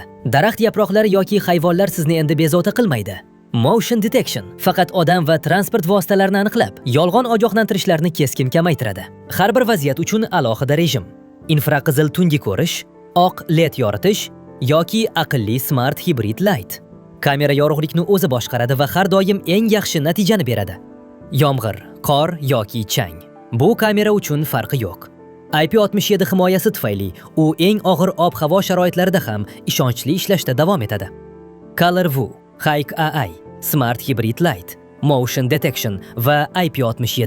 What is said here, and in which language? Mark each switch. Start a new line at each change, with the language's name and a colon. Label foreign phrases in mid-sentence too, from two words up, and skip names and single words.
Uzbek: Daraxt yaproqlari yoki hayvonlar sizni endi bezovta qilmaydi.
English: Motion detection
Uzbek: faqat odam va transport vositalarini aniqlab, yolg'on ogohlantirishlarni keskin kamaytiradi. Har bir vaziyat uchun alohida rejim. Infraqizil tungi ko'rish, oq LED yoritish yoki aqlli
English: smart hybrid light.
Uzbek: Kamera yorug'likni o'zi boshqaradi va har doim eng yaxshi natijani beradi. Yomg'ir, qor yoki chang. Bu kamera uchun farqi yo'q. IP67 himoyasi tufayli u eng og'ir ob-havo sharoitlarida ham ishonchli ishlashda davom etadi. ColorView, Hik AI, Smart Hybrid Light, Motion Detection va IP67.